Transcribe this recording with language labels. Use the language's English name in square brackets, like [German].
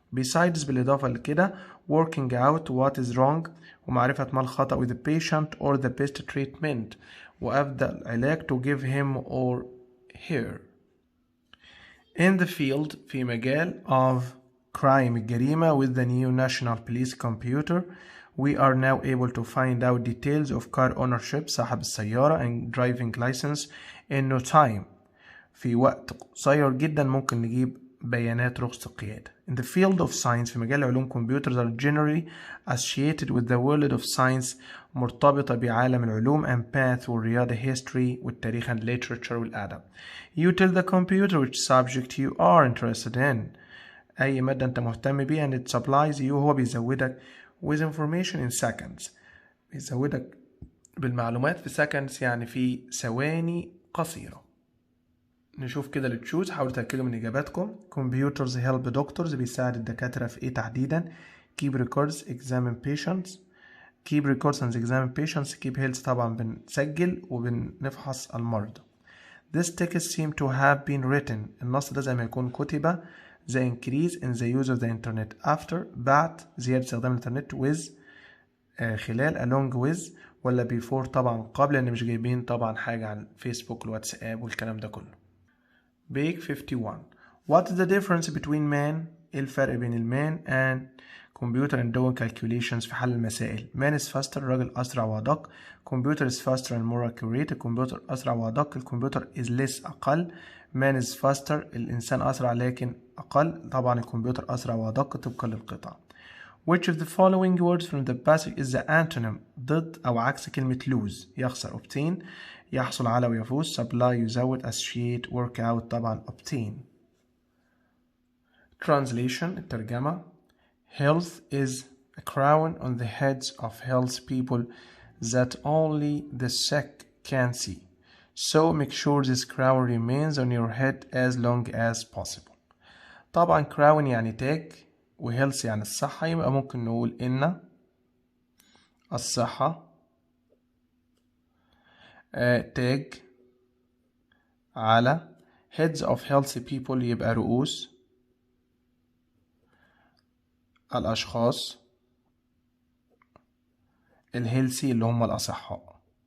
[English] Besides [Arabic] بالإضافة لكده [English] working out what is wrong [Arabic] ومعرفة ما الخطأ [English] with the patient or the best treatment [Arabic] وأفضل علاج [English] to give him or her. In the field [Arabic] في مجال [English] of crime [Arabic] الجريمة [English] with the new national police computer we are now able to find out details of car ownership [Arabic] صاحب السيارة [English] and driving license in no time. [Arabic] في وقت قصير جدا ممكن نجيب بيانات رخصة القيادة. [English] In the field of science [Arabic] في مجال علوم [English] computers are generally associated with the world of science [Arabic] مرتبطة بعالم العلوم [English] and math [Arabic] والرياضة [English] history [Arabic] والتاريخ [English] and literature [Arabic] والأدب. [English] You tell the computer which subject you are interested in. [Arabic] أي مادة أنت مهتم بيها [English] and it supplies you [Arabic] هو بيزودك [English] with information in seconds. [Arabic] بيزودك بالمعلومات في seconds يعني في ثواني قصيرة. نشوف كده التشوز. حاولوا تأكدوا من إجاباتكم. [English] Computers help doctors [Arabic] بيساعد الدكاترة في إيه تحديدا؟ [English] Keep records, examine patients. Keep records and examine patients. Keep health [Arabic] طبعا بنسجل وبنفحص المرضى. [English] This text seemed to have been written. [Arabic] النص ده زي ما يكون كتب. [English] The increase in the use of the internet after [Arabic] بعد زيادة استخدام الإنترنت [English] with [Arabic] خلال [English] along with [Arabic] ولا [English] before [Arabic] طبعا قبل لأن مش جايبين طبعا حاجة عن فيسبوك الواتساب والكلام ده كله. [English] Page 51. What is the difference between man؟ [Arabic] إيه الفرق بين المان [English] and computer and doing calculations [Arabic] في حل المسائل؟ [English] man is faster [Arabic] الراجل أسرع وأدق. [English] computer is faster and more accurate [Arabic] الكمبيوتر أسرع وأدق. الكمبيوتر [English] is less [Arabic] أقل. [English] man is faster [Arabic] الإنسان أسرع لكن أقل. طبعا الكمبيوتر أسرع وأدق طبقا للقطعة. [English] Which of the following words from the passage is the antonym [Arabic] ضد أو عكس كلمة [English] lose؟ [Arabic] يخسر [English] obtain [Arabic] يحصل على ويفوز [English] supply [Arabic] يزود [English] associate work out طبعا obtain. Translation [Arabic] الترجمة [English] Health is a crown on the heads of health people that only the sick can see. So make sure this crown remains on your head as long as possible. [Arabic] طبعا crown يعني تاج وhealth يعني الصحة يبقى ممكن نقول إن الصحة تاج على [English] heads of healthy people [Arabic] يبقى رؤوس الأشخاص الهيلثي اللي هم الأصحاء.